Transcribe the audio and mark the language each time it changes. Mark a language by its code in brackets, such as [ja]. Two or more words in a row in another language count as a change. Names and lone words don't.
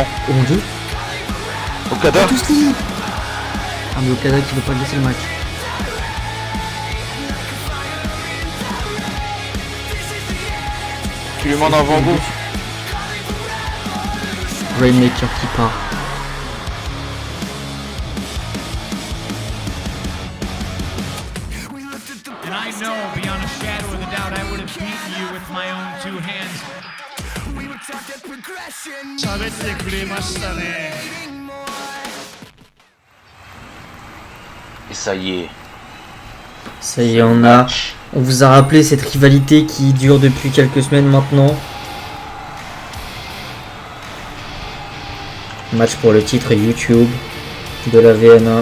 [fr] Oh mon dieu! Okada. Tout slip. Ah mais Okada qui veut pas laisser le match. Tu lui demandes un Van Gogh. Rainmaker qui part. [en] And I know beyond a shadow of a doubt I would have beaten you with my own two hands. [ja] 喋ってくれましたね。 [fr] Et ça y est. Ça y est, on vous a rappelé cette rivalité qui dure depuis quelques semaines maintenant. Match pour le titre YouTube de la VNA.